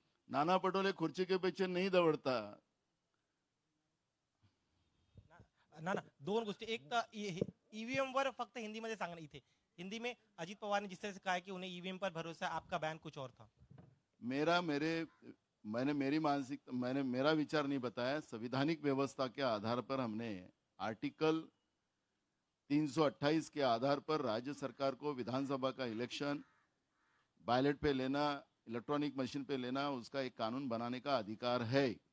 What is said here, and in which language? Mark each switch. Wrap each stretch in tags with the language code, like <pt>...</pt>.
<hi>नाना पटोले खुर्ची के पीछे नहीं दौड़ता.</hi> <mr>ना ना दोन गोष्टी. एक तर ईव्हीएम वर फक्त हिंदीमध्ये सांगणं इथे.</mr> <hi>हिंदी में अजित पवार ने जिस तरह से कहा है कि उन्हें ईवीएम पर भरोसा है, आपका बयान कुछ और था. मैंने मेरा विचार नहीं बताया. संविधानिक व्यवस्था के आधार पर हमने आर्टिकल 328 के आधार पर राज्य सरकार को विधानसभा का इलेक्शन बैलेट पे लेना, इलेक्ट्रॉनिक मशीन पे लेना, उसका एक कानून बनाने का अधिकार है.</hi>